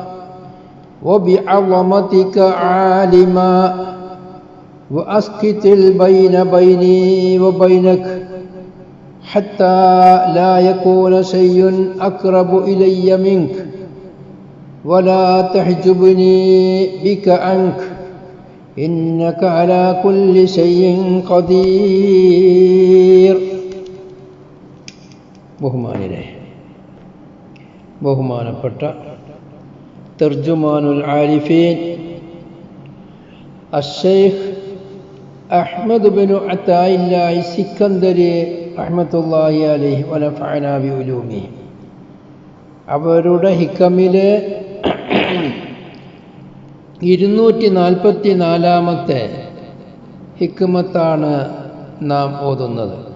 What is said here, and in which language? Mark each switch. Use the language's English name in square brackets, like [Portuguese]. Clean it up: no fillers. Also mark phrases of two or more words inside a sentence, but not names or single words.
[Arabic] وبعظمتك عالما، وأسقط البين بيني وبينك حتى لا يكون شيء أقرب إلي منك، ولا تحجبني بك عنك، إنك على كل شيء قدير. [Malayalam] ബഹുമാനപ്പെട്ട [Arabic] ترجمان العارفين [Malayalam] അശ്ശൈഖ് അഹ്മദ് ബിനു അതാഇല്ലാഹി സിക്കന്ദരി [Arabic] رحمة الله عليه ونفعنا بعلومه, [Malayalam] അവരുടെ ഹിക്കമിലെ 244-ാമത്തെ ഹിക്മത്താണ് നാം ഓതുന്നത്.